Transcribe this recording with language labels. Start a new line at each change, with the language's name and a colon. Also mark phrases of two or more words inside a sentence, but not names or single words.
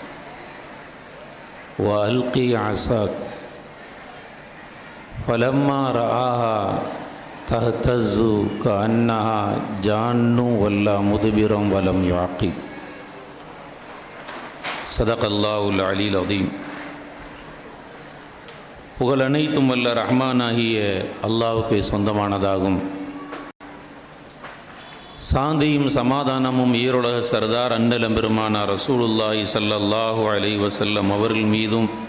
Arabic: وألقي عصاك فلما رآها تهتز كأنها جان ولا مدبرا ولم يعقب. صدق الله العلي العظيم.
Tamil: புகழ் அனைத்தும் வல்ல ரஹ்மானாகிய அல்லாஹ்வுக்கு சொந்தமானதாகும். சாந்தியும் சமாதானமும் ஈருலக சர்தார் அன்னலம் பெருமானார்
Arabic: رسول الله صلى الله عليه وسلم
Tamil: அவர்கள் மீதும்,